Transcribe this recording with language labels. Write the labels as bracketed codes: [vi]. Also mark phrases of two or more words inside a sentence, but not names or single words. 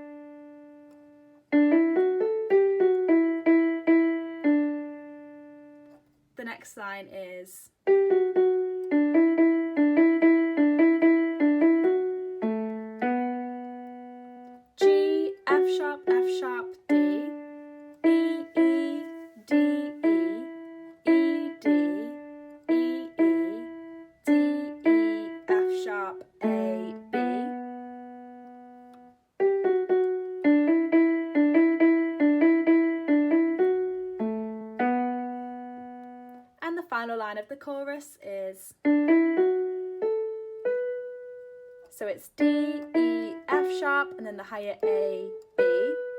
[en] The next line is G, F sharp, D, E, E, D, E, E, D, E, E, D, E, F sharp, A, B. And the final line of the chorus is so it's D, E, F sharp, and then the higher A, B.